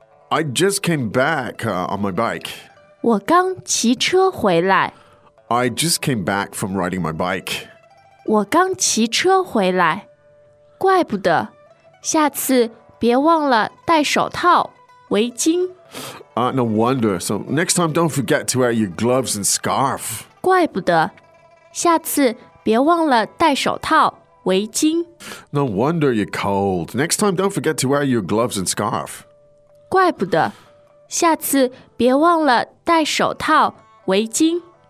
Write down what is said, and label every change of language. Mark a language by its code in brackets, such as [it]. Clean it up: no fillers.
[en] I just came back on my bike. [zh] 我刚骑车回来。 [en] I just came back from riding my bike. [zh] 我刚骑车回来。怪不得，下次别忘了戴手套、围巾。 [en] No wonder. So next time, don't forget to wear your gloves and scarf. [zh] 怪不得，下次别忘了戴手套。围巾。 [en] No wonder you're cold. Next time, don't forget to wear your gloves and scarf. [zh] 怪不得，下次别忘了戴手套、围巾。